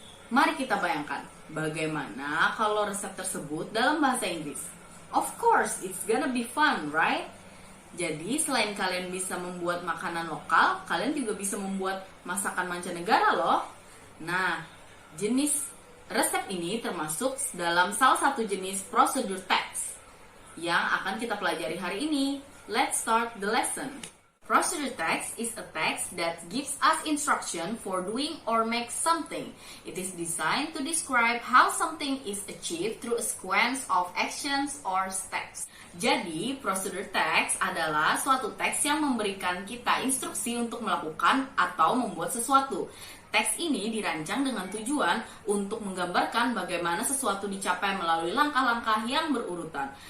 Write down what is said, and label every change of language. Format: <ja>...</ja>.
<id>Mari kita bayangkan, bagaimana kalau resep tersebut dalam bahasa Inggris?</id> <en>Of course, it's gonna be fun, right?</en> <id>Jadi, selain kalian bisa membuat makanan lokal, kalian juga bisa membuat masakan mancanegara loh. Nah, jenis resep ini termasuk dalam salah satu jenis procedure text yang akan kita pelajari hari ini.</id> <en>Let's start the lesson. Procedure text is a text that gives us instruction for doing or make something. It is designed to describe how something is achieved through a sequence of actions or steps.</en> <id>Jadi, procedure text adalah suatu teks yang memberikan kita instruksi untuk melakukan atau membuat sesuatu. Teks ini dirancang dengan tujuan untuk menggambarkan bagaimana sesuatu dicapai melalui langkah-langkah yang berurutan.</id>